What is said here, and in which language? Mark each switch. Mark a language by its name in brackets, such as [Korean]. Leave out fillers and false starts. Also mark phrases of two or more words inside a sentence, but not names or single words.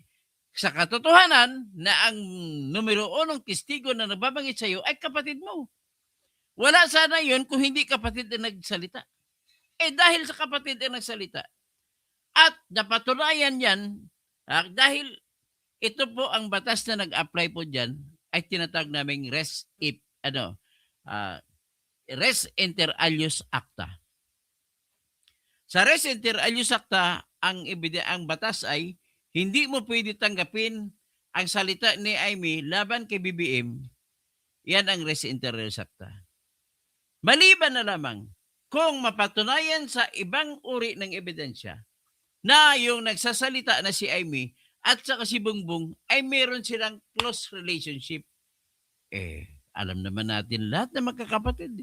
[Filipino] Sa katotohanan na ang numero unong testigo na nababanggit sa iyo ay kapatid mo. Wala sana yun kung hindi kapatid ang nagsalita. Dahil sa kapatid ang nagsalita at napatunayan yan dahil ito po ang batas na nag-apply po dyan ay tinatawag naming [Latin] res inter alios acta. [Filipino] Sa [Latin] res inter alios acta, [Filipino] ang batas ay hindi mo pwede tanggapin ang salita ni Amy laban kay BBM. Yan ang [Latin] res inter alios acta. [Filipino] Maliban na lamang kung mapatunayan sa ibang uri ng ebidensya na yung nagsasalita na si Amy at saka si Bongbong ay meron silang [English] close relationship. [Filipino] Alam naman natin lahat na magkakapatid.